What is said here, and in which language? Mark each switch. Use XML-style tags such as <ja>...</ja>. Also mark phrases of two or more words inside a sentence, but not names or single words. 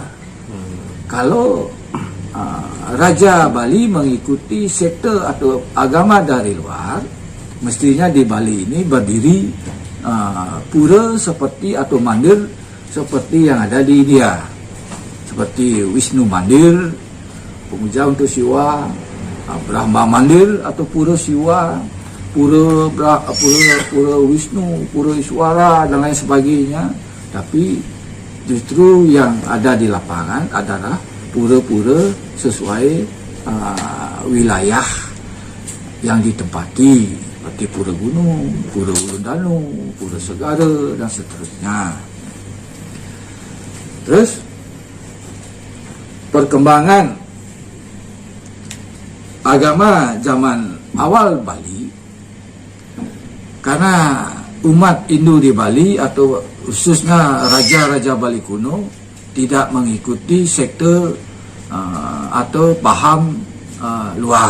<id>Kalau Raja Bali mengikuti sekte atau agama dari luar, mestinya di Bali ini berdiri pura seperti atau mandir seperti yang ada di India, seperti Wisnu Mandir, pemuja untuk Siwa, Brahma Mandir atau pura Siwa, pura Wisnu, pura Iswara, dan lain sebagainya. Tapi justru yang ada di lapangan adalah pura-pura sesuai wilayah yang ditempati, seperti pura gunung, pura Ulun Danu, pura Segara, dan seterusnya. Terus perkembangan agama zaman awal Bali, karena umat Hindu di Bali atau khususnya raja-raja Bali kuno tidak mengikuti sekte atau paham luar.</id>